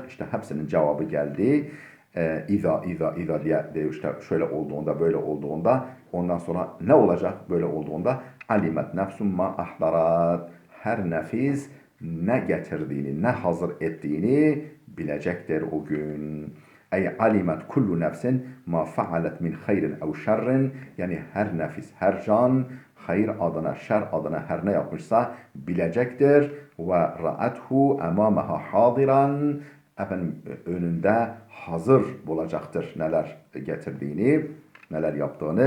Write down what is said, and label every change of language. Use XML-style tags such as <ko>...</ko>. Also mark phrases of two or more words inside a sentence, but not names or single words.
<tr>İşte hepsinin cevabı geldi. İza diye işte şöyle olduğunda, böyle olduğunda, ondan sonra ne olacak böyle olduğunda?</tr> <ar>علمت نفس ما أحضرت.</ar> <tr>Her nefis ne getirdiğini, ne hazır ettiğini bilecektir o gün.</tr> <ar>أي علمت كل نفس ما فعلت من خير أو شر.</ar> <tr>Yani her nefis, her can hayır adına, şer adına her ne yapmışsa bilecektir.</tr> <ar>ورأته أمامها حاضرا.</ar> <tr>Önünde hazır bulacaktır neler getirdiğini, neler yaptığını.</tr>